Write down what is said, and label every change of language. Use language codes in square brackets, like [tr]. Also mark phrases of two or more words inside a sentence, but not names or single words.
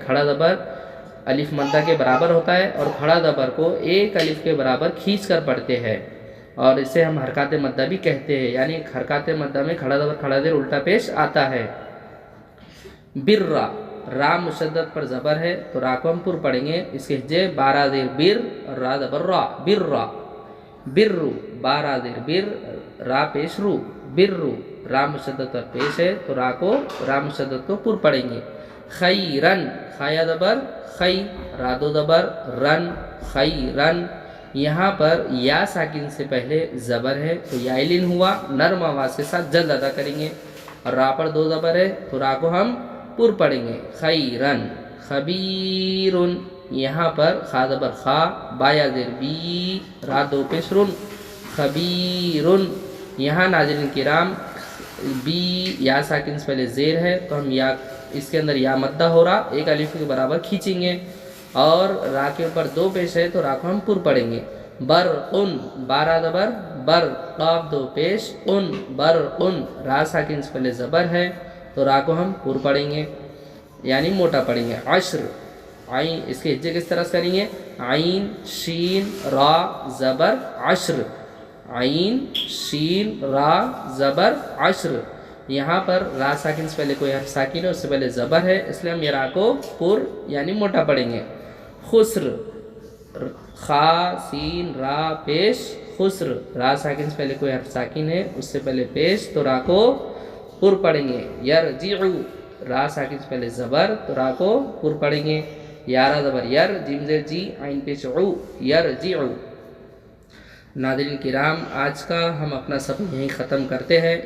[ur] کھڑا زبر الف مدہ کے برابر ہوتا ہے، اور کھڑا زبر کو ایک الف کے برابر کھینچ کر پڑھتے ہیں، اور اسے ہم حرکات مدہ بھی کہتے ہیں، یعنی حرکات مدہ میں کھڑا زبر کھڑا زیر الٹا پیش آتا ہے۔ برا، را مشدد پر زبر ہے تو را کو ہم پر پڑھیں گے، اس کے ہجے بارہ زیر بر، اور را زبر را، برا، برو، بارہ زیر بر، را پیش رو، برو، را مشدد پر پیش ہے تو را مشدد کو پر پڑھیں گے۔ خیرن، خایا زبر خی، را 2 زبر رن، خیرن۔ یہاں پر یا ساکن سے پہلے زبر ہے تو یا لین ہوا، نرم آواز کے ساتھ جلد ادا کریں گے، اور را پر 2 زبر ہے تو را کو ہم پر پڑھیں گے۔ خیرن، خبیرن۔ یہاں پر خا زبر خا، با یا زیر بی، را 2 پیش رن، خبیرن۔ یہاں ناظرین کرام بی یا ساکن سے پہلے زیر ہے تو ہم یا، اس کے اندر یا مدہ ہو رہا، ایک الف کے برابر کھینچیں گے، اور را کے اوپر دو پیش ہے تو را کو ہم پر پڑھیں گے. برقن بارہ زبر بر قاف دو پیش قن برقن را ساکن سے پہلے زبر ہے تو را کو ہم پر پڑھیں گے یعنی موٹا پڑھیں گے. عشر عین اس کے ہجے کس طرح سے کریں گے عین شین را زبر عشر عین شین را زبر عشر. یہاں پر را ساکن سے پہلے کوئی حرف ساکن ہے اس سے پہلے زبر ہے اس لیے ہم یہ را کو پر یعنی موٹا پڑھیں گے. خسر خا سین را پیش خسر را ساکن سے پہلے کوئی حرف ساکن ہے اس سے پہلے پیش تو را کو پر پڑھیں گے. یرجعو را ساکن سے پہلے زبر تو را کو پر پڑھیں گے. یارہ زبر یر جیم زیر جی عین پیش عو یرجعو. ناظرین کرام آج کا ہم اپنا سبق یہیں ختم کرتے ہیں.